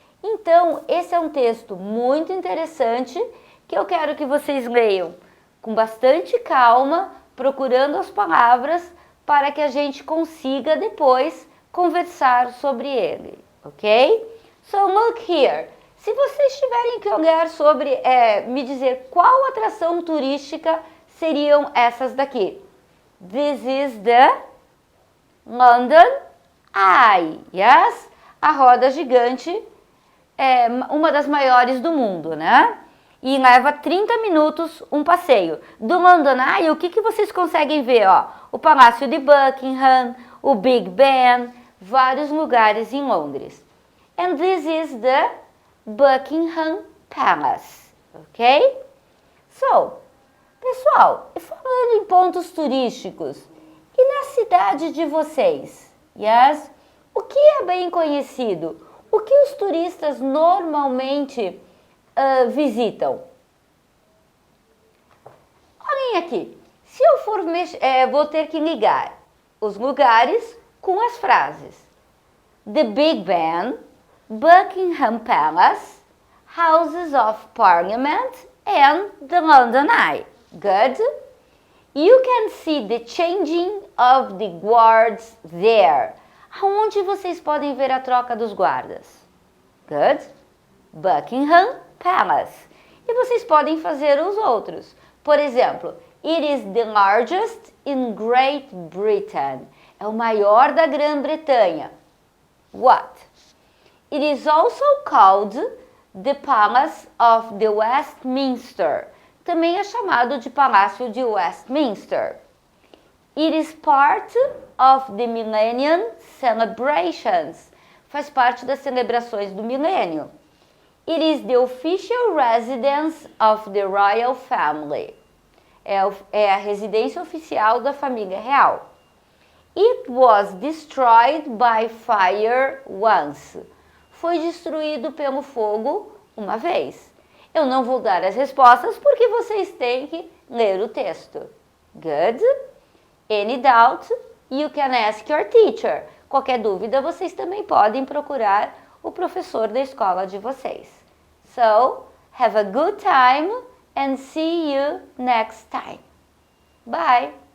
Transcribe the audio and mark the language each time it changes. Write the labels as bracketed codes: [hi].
[pt] Então, esse é um texto muito interessante que eu quero que vocês leiam com bastante calma, procurando as palavras para que a gente consiga depois conversar sobre ele, ok? [en] So, look here. [pt] Se vocês tiverem que olhar sobre, me dizer qual atração turística seriam essas daqui. [en] This is the London Eye, yes? [pt] A roda gigante é uma das maiores do mundo, né? E leva 30 minutos um passeio. Do London Eye, o que vocês conseguem ver? Ó, o Palácio de Buckingham, o Big Ben, vários lugares em Londres. [en] And this is the Buckingham Palace, ok? [pt] So, pessoal, falando em pontos turísticos, e na cidade de vocês? Yes? O que é bem conhecido? O que os turistas normalmente visitam? Olhem aqui, se eu for vou ter que ligar os lugares com as frases. [en] The Big Ben, Buckingham Palace, Houses of Parliament and the London Eye. Good? You can see the changing of the guards there. [pt] Aonde vocês podem ver a troca dos guardas? Good? Buckingham Palace. E vocês podem fazer os outros. Por exemplo, [en] it is the largest in Great Britain. [pt] É o maior da Grã-Bretanha. [en] What? It is also called the Palace of the Westminster. [pt] Também é chamado de Palácio de Westminster. [en] It is part of the Millennium Celebrations. [pt] Faz parte das celebrações do milênio. [en] It is the official residence of the royal family. [pt] É a residência oficial da família real. [en] It was destroyed by fire once. [pt] Foi destruído pelo fogo uma vez. Eu não vou dar as respostas porque vocês têm que ler o texto. [en] Good? Any doubt? You can ask your teacher. [pt] Qualquer dúvida, vocês também podem procurar o professor da escola de vocês. [en] So, have a good time and see you next time. Bye!